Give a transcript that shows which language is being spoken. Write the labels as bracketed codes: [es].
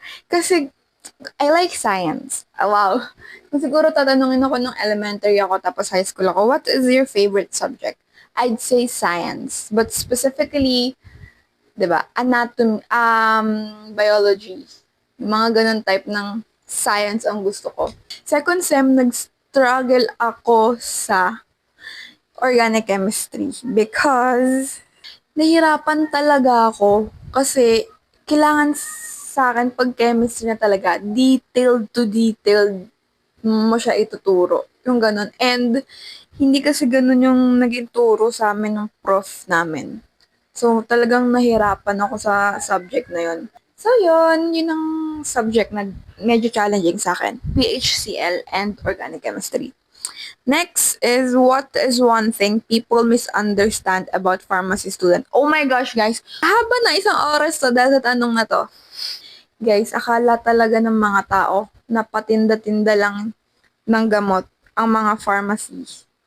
[tl] Kasi [en] I like science. Wow. [tl] Kung siguro tatanungin ako nung [en] elementary [tl] ako tapos [en] high school ako, what is your favorite subject? I'd say science, but specifically, [tl] 'di ba, [en] anatomy, biology. [tl] Yung mga ganun type ng science ang gusto ko. Second sem, nag-struggle ako sa organic chemistry [en] because [tl] nahirapan talaga ako kasi kailangan sa akin pag chemistry na talaga, [en] detailed to detailed [tl] mo siya ituturo. Yung ganun. And hindi kasi ganun yung naging turo sa amin ng prof namin. So, talagang nahirapan ako sa subject na yun. So, yun ang subject na medyo challenging sa akin. [en] PHCl and organic chemistry. Next is, what is one thing people misunderstand about pharmacy student? Oh my gosh, guys. [tl] Haba na isang oras to dahil sa tanong na to. Guys, akala talaga ng mga tao na patinda-tinda lang ng gamot ang mga pharmacists.